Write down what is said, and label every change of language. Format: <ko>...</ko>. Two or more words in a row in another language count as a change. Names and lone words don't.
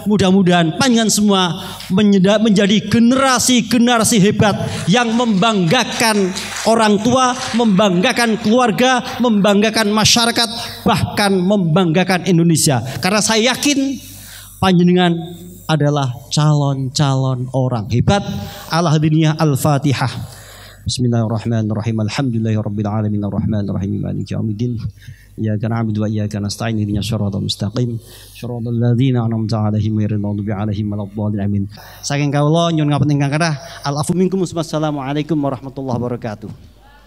<id>Mudah-mudahan panjenengan semua menjadi generasi-generasi hebat yang membanggakan orang tua, membanggakan keluarga, membanggakan masyarakat, bahkan membanggakan Indonesia. Karena saya yakin panjenengan adalah calon-calon orang hebat.</id> <ar>الهادينية الفاتحة. بسم الله الرحمن الرحيم. الحمد لله رب العالمين الرحمن الرحيم مالك يوم الدين إياك نعبد وإياك نستعين اهدنا الصراط المستقيم صراط الذين أنعمت عليهم غير المغضوب عليهم ولا الضالين آمين.</ar> <jv>Saking kawula nyuwun ngapunten ingkang kathah.</jv> <ar>العفو منكم. والسلام عليكم ورحمة الله وبركاته.</ar>